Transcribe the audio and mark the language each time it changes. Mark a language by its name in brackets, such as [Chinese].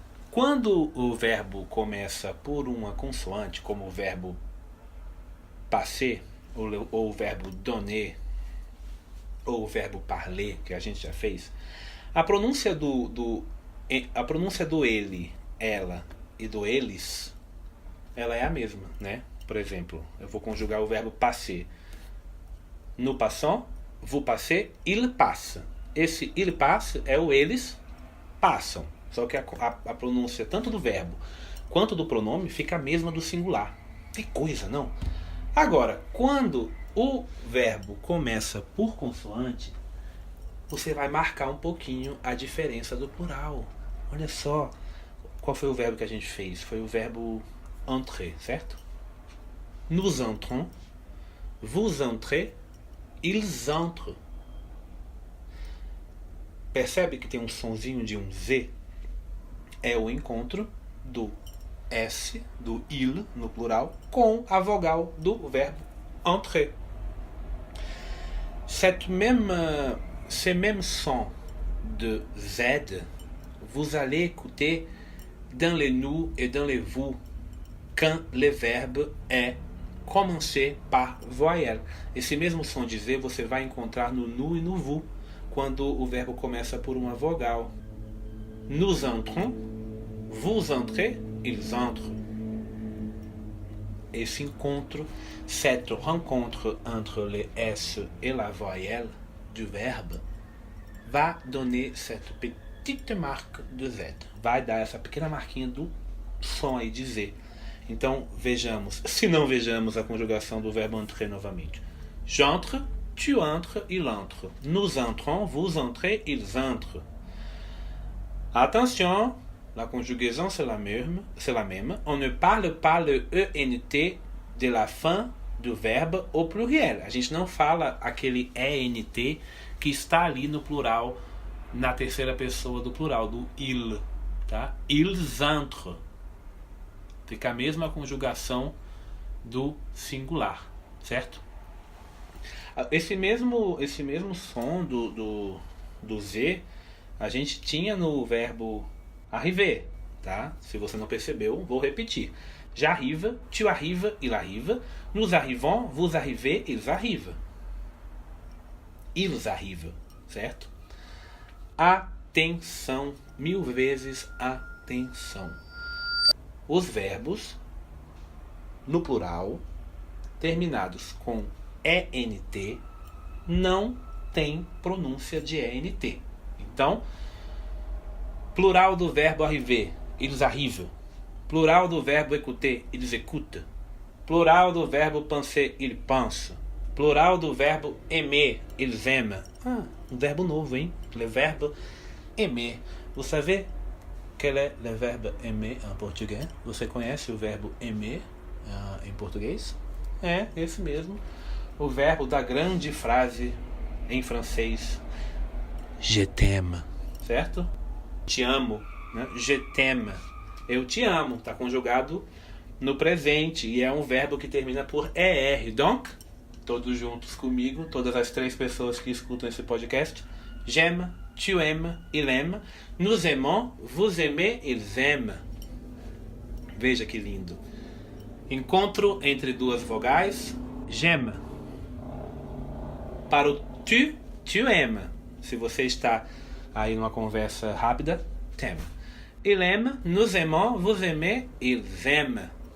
[Portuguese] Quando o verbo começa por uma consoante, como o verbo passer, ou o verbo donner, ou o verbo parler, que a gente já fez, a pronúncia do ele, ela e do eles, ela é a mesma, né? Por exemplo, eu vou conjugar o verbo passer. [French] Nous passons, vous passez, il passe. [Portuguese] Esse [French] il passe [Portuguese] é o eles passam. Só que a pronúncia tanto do verbo quanto do pronome fica a mesma do singular. Que coisa, não? Agora, quando o verbo começa por consoante, você vai marcar um pouquinho a diferença do plural. Olha só, qual foi o verbo que a gente fez? Foi o verbo entrer, certo? [French] Nous entrons, vous entrez, ils entrent. [Portuguese] Percebe que tem um sonzinho de um Z? É o encontro do S, do il, no plural, com a vogal do verbe entrer. [French] Ces mêmes sons de Z, vous allez écouter dans les nous et dans les vous quand le verbe est commencé par voyelle. [Portuguese] Esse mesmo som de Z você vai encontrar no nu e no vous, quando o verbo começa por uma vogal. [French] Nous entrons, vous entrez, ils entrent. [Portuguese] Esse encontro, [French] cette rencontre entre le S et la voyelle du verbe va donner cette petite marque de Z. [Portuguese] Vai dar essa pequena marquinha do som aí de Z. Então, vejamos, se não vejamos a conjugação do verbo entrer novamente. [French] J'entre, tu entres, il entre. Nous entrons, vous entrez, ils entrent. Attention, la conjugaison c'est la même. On ne parle pas le ENT de la fin [Portuguese] do verbo [French] au pluriel. [Portuguese] A gente não fala aquele ENT que está ali no plural, na terceira pessoa do plural, do il. Tá? [French] Ils entrent. [Portuguese] Fica a mesma conjugação do singular, certo? Esse mesmo som do Z a gente tinha no verbo arriver, tá? Se você não percebeu, vou repetir. [French] J'arrive, tu arrives, il arrive. Nous arrivons, vous arrivez, ils arrivent. Ils arrivent, [Portuguese] certo? Atenção, 1000 vezes atenção. Os verbos no plural terminados com ENT não tem pronúncia de ENT. Então, plural do verbo arriver, [French] ils arrivent. [Portuguese] Plural do verbo écouter, [French] ils écoutent. [Portuguese] Plural do verbo penser, [French] ils pensent. [Portuguese] Plural do verbo aimer, [French] ils aiment. [Portuguese] Um verbo novo, hein? [French] Le verbe aimer. Vous savez quel est le verbe aimer en português? [Portuguese] Você conhece o verbo aimer em português? É, esse mesmo. O verbo da grande frase em francês. [French] Je t'aime. [Portuguese] Certo? Te amo. Né? Je t'aime. Eu te amo. Está conjugado no presente. E é um verbo que termina por ER. Donc, todos juntos comigo, todas as 3 pessoas que escutam esse podcast. [French] J'aime, tu aimes, il aime. Nous aimons, vous aimez, ils aiment. [Portuguese] Veja que lindo. Encontro entre duas vogais. [French] J'aime. [Portuguese] Para o [French] tu aimes. [Portuguese] Se você está aí numa conversa rápida, [French] t'aime. Il aime, nous aimons, vous aimez, ils aiment.